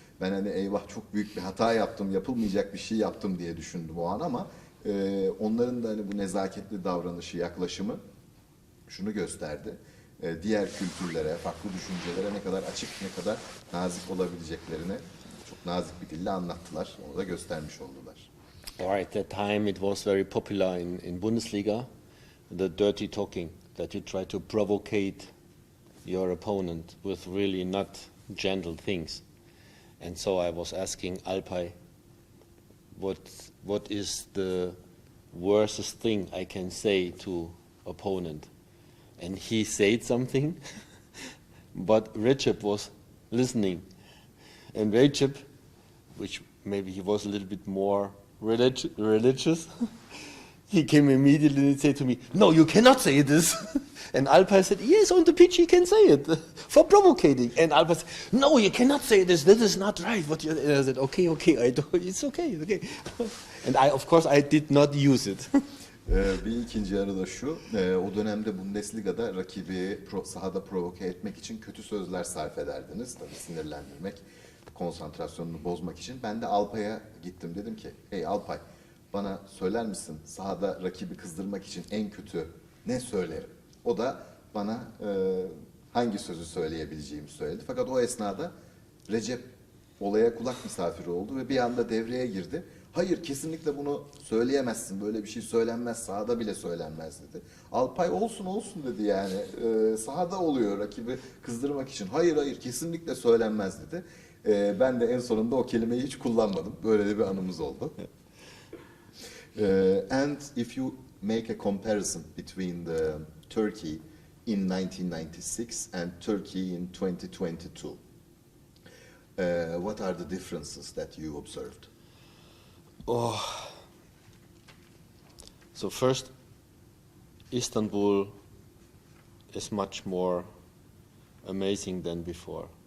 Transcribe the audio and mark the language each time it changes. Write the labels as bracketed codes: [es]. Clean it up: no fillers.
[tr] Ben hani eyvah çok büyük bir hata yaptım, yapılmayacak bir şey yaptım diye düşündüm o an ama onların da hani bu nezaketli davranışı, yaklaşımı şunu gösterdi. Diğer kültürlere, farklı düşüncelere ne kadar açık, ne kadar nazik olabileceklerini çok nazik bir dille anlattılar. Onu da göstermiş oldular. [en] At that time it was very popular in Bundesliga, the dirty talking, that you try to provocate your opponent with really not gentle things. And so I was asking Alpay, what is the worst thing I can say to opponent? And he said something, but Recep was listening. And Recep, which maybe he was a little bit more religious, he came immediately and said to me, no, you cannot say this. And Alpay said, yes, on the pitch he can say it, for provocating. And Alpay said, no, you cannot say this is not right. And I said, okay, it's okay. And of course I did not use it. [tr] Bir ikinci yarı da şu, o dönemde Bundesliga'da rakibi sahada provoke etmek için kötü sözler sarf ederdiniz. Tabii sinirlendirmek, konsantrasyonunu bozmak için. Ben de Alpay'a gittim, dedim ki, hey Alpay, bana söyler misin sahada rakibi kızdırmak için en kötü ne söylerim? O da bana hangi sözü söyleyebileceğimi söyledi. Fakat o esnada Recep olaya kulak misafiri oldu ve bir anda devreye girdi. Hayır, kesinlikle bunu söyleyemezsin, böyle bir şey söylenmez, sahada bile söylenmez dedi. Alpay olsun dedi yani, sahada oluyor rakibi kızdırmak için. Hayır kesinlikle söylenmez dedi. Ben de en sonunda o kelimeyi hiç kullanmadım. Böyle de bir anımız oldu. [en] And if you make a comparison between the Turkey in 1996 and Turkey in 2022, what are the differences that you observed? So first, Istanbul is much more amazing than before.